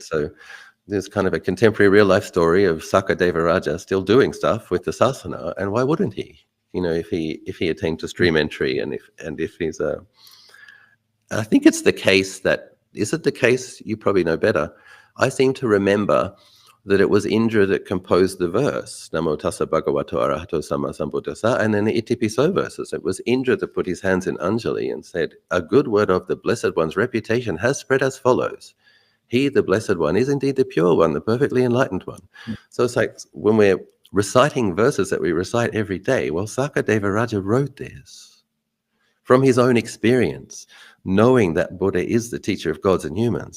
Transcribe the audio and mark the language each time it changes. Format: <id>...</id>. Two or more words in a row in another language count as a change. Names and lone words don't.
<en>So there's kind of a contemporary real life story of Sakadeva Raja still doing stuff with the sasana, and why wouldn't he? If he attained to stream entry, and if he's I think it's the case that, is it the case, you probably know better, I seem to remember that it was Indra that composed the verse,</en> <pi>Namo tassa bhagavato arahato sama sambuddhassa,</pi> <en>and then the Itipiso verses. It was Indra that put his hands in Anjali and said, a good word of the Blessed One's reputation has spread as follows. He, the Blessed One, is indeed the pure one, the perfectly enlightened one. So it's like when we're reciting verses that we recite every day, well, Sakadeva Raja wrote this from his own experience, knowing that Buddha is the teacher of gods and humans.</en>